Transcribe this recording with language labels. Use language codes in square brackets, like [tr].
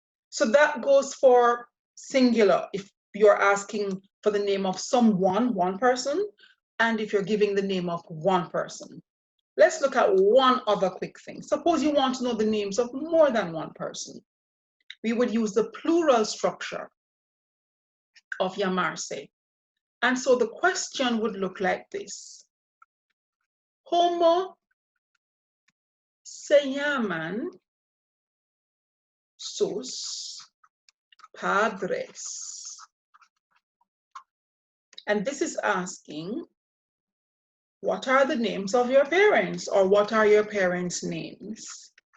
[en] So that goes for singular, if you're asking for the name of someone, one person, and if you're giving the name of one person. Let's look at one other quick thing. Suppose you want to know the names of more than one person. We would use the plural structure of llamarse. And so the question would look like this. [es] ¿Cómo se llaman sus padres? [en] And this is asking, what are the names of your parents, or what are your parents' names?